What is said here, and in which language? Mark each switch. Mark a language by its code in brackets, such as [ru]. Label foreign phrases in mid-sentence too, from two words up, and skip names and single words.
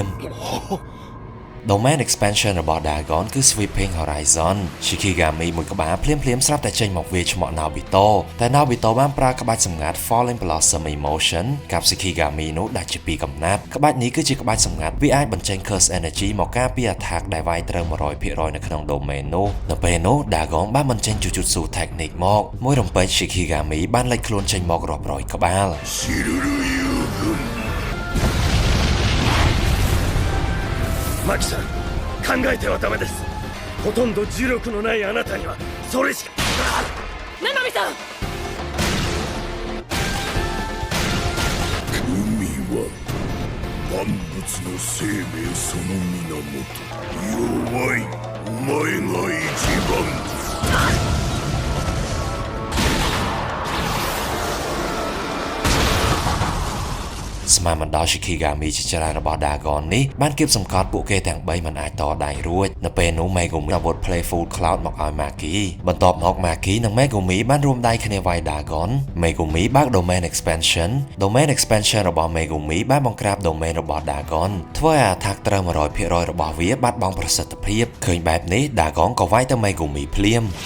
[km] expansion ភ្លាម [en] Domain expansion [km] របស់ Dagon គឺ Sweeping Horizon Shikigami មួយក្បាលភ្លាមៗស្រាប់តែចេញមកវាយឆ្មក់ Nobito តែ Nobito បានប្រើក្បាច់សម្ងាត់ Falling Blossom Emotion กับ Shikigami នោះដាច់ជាពីរកំណាត់ក្បាច់នេះគឺជាក្បាច់សម្ងាត់វាអាចបញ្ចេញ [en] Curse Energy [km] មកការពារ attack ដែលវាយត្រូវ 100% នៅក្នុង domain នោះនៅពេលនោះ Dagon បានបញ្ចេញ [en] Jujutsu Technique [km] មកមួយរំពេច Shikigami បានលេចខ្លួនចេញមករាប់រយក្បាល [ja] マキさん考えてはダメですほとんど呪力のないあなたにはそれしか七海さん海は万物の生命その源弱いお前が一番 [km] ស្មានមិនដល់ Shikigami ជាច្រើនរបស់ Dagon នេះបានគៀបសង្កត់ពួកគេទាំង3មិនអាចតដៃរួចនៅពេលនោះ Megumi អាវុធ Playful Cloud មកឲ្យ Maki បន្ទាប់មក Maki និង Megumi បានរួមដៃគ្នាវាយ Dagon Megumi បើក [en] Domain Expansion Domain Expansion [km] របស់ Megumi បានបង្ក្រាប Domain របស់ Dagon ធ្វើឲ្យ attack ត្រូវ 100% របស់វាបាត់បង់ប្រសិទ្ធភាពឃើញបែបនេះ Dagon ក៏វាយទៅ Megumi ភ្លាម